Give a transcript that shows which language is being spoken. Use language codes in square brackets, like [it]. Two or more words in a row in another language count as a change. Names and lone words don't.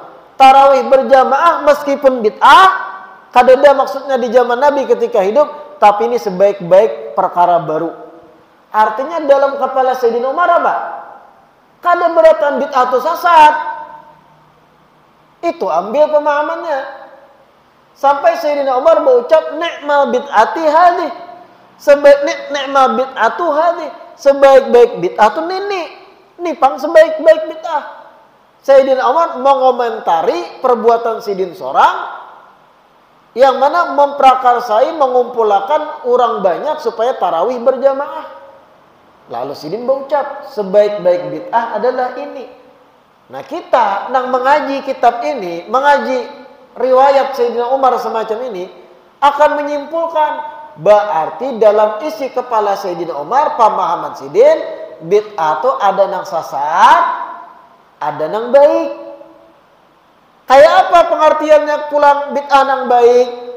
[id] Tarawih berjamaah meskipun bid'ah, kadada maksudnya di zaman Nabi ketika hidup, tapi ini sebaik-baik perkara baru. Artinya dalam kepala Sayyidina Umar apa? Kada beratan bid'ah itu sesat. Itu ambil pemahamannya. Sampai Sayyidina Umar berucap [ar] نعم البدعة هذه. نعم البدعة هذه. [id] Sebaik-baik bid'ah itu ini pang sebaik-baik bid'ah. Sayyidina Umar mengomentari perbuatan sidin seorang yang mana memprakarsai, mengumpulkan orang banyak supaya tarawih berjamaah. Lalu sidin berucap, sebaik-baik bid'ah adalah ini. Nah kita yang mengaji kitab ini, mengaji riwayat Sayyidina Umar semacam ini, akan menyimpulkan berarti dalam isi kepala Sayyidina Umar, pemahaman sidin, bid'ah itu ada yang sesat, ada yang baik. Kayak apa pengertiannya pulang bid'ah yang baik?